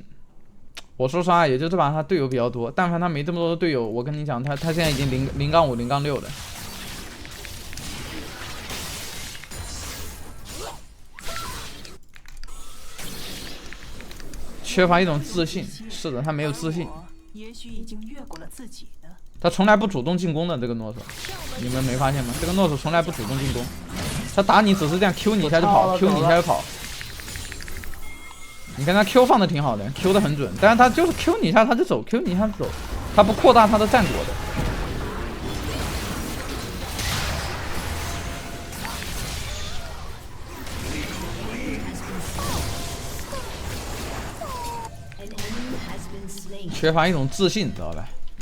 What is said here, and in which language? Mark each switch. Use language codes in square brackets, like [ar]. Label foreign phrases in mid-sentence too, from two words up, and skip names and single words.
[zh] 我說實話，也就這把他隊友比較多，但凡他沒這麼多的隊友，我跟你講，他現在已經0-5、0-6了。缺乏一種自信，是的，他沒有自信。也許已经越过了自己的。他從來不主動進攻的這個諾索，你們沒發現嗎？這個諾索從來不主動進攻，他打你只是這樣 Q 你一下就跑 ，Q 你一下就跑。你看他 Q 放的挺好的 ，Q 的很準，但是他就是 Q 你一下他就走 ，Q 你一下就走，他不擴大他的战果的。缺乏一種自信，知道吧？